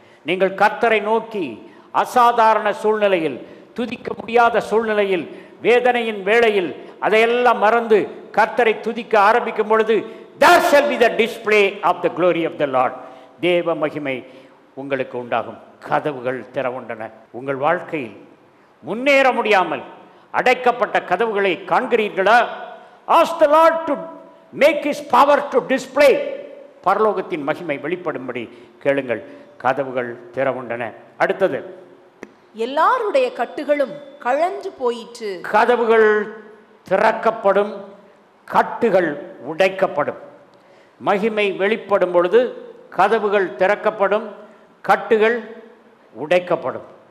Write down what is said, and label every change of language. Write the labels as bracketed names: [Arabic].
[Tamil] நீங்கள் கர்த்தரை நோக்கி அசாதாரண சூழ்நிலையில், துதிக்க முடியாத சூழ்நிலையில், வேதனையின் வேளையில் அதையெல்லாம் மறந்து கர்த்தரை துதிக்க ஆரம்பிக்கும் பொழுது [English] there shall be the display of the glory of the Lord. [Tamil] தேவ மகிமை உங்களுக்கு உண்டாகும். கதவுகள் திறவுண்டன. உங்கள் வாழ்க்கையில் முன்னேற முடியாமல் அடைக்கப்பட்ட கதவுகளை காண்கிறீர்களா? [English] ask the Lord to make his power to display. [Tamil] பரலோகத்தின் மகிமை வெளிப்படும்படி கேளுங்கள். கதவுகள் திறவுண்டன. அடுத்தது, எல்லாருடைய கட்டுகளும் கழன்று போயிற்று. கதவுகள் திறக்கப்படும், கட்டுகள் உடைக்கப்படும். மகிமை வெளிப்படும் பொழுது கதவுகள் திறக்கப்படும், கட்டுகள் உடைக்கப்படும்.